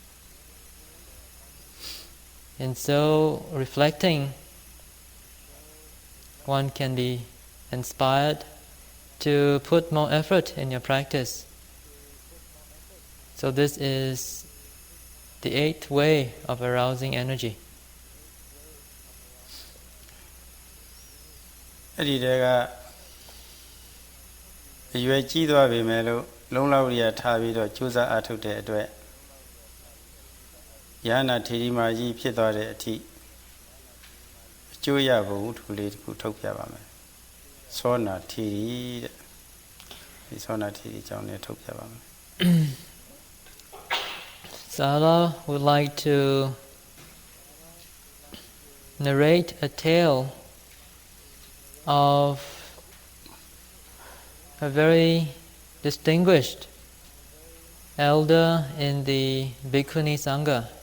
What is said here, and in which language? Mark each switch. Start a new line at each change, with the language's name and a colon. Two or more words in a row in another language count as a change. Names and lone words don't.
English: And so, reflecting, one can be inspired to put more effort in your practice. So this is the 8th way of arousing energy.
Burmese: အဲ့ဒီတည်းကအရွယ်ကြီးသွားပြီမဲ့လို့လုံလောက်ရထားပြီးတော့ကြိုးစားအားထုတ်တဲ့အတွက်ယန္နာထေရီမာကြီးဖြစ်သွားတဲ့အထိအကျိုးရပုံထူလေးတစ်ခုထုတ်ပြပါမယ်သောနာထေရီတဲ့ဒီသောနာထေရီအကြောင်းလေးထုတ်ပြပါမယ်
English: Sayadaw would like to narrate a tale of a very distinguished elder in the Bhikkhuni Sangha